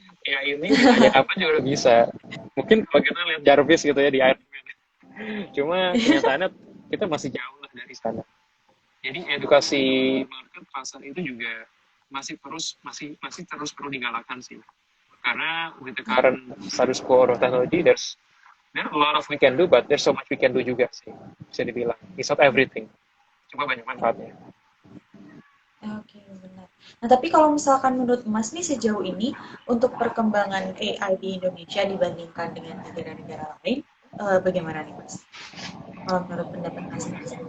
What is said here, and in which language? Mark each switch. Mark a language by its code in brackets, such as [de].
[id] AI ini ditanya apa juga udah bisa. Mungkin kalau kita lihat Jarvis gitu ya di Iron Man. Cuma kenyataannya kita masih jauh lah dari sana. Jadi edukasi market pasar itu juga masih terus perlu digalakan sih. [en] Karena with the current status quo of technology, there are a lot of we can do, but there's so much we can do [id] juga sih. Bisa dibilang. [en] It's not everything. [id] Cuma banyak manfaatnya. Oke, benar. Nah, tapi kalau misalkan menurut Mas nih sejauh ini untuk perkembangan AI di Indonesia dibandingkan dengan negara-negara lain, bagaimana nih Mas? Kalau menurut pendapat Mas nih.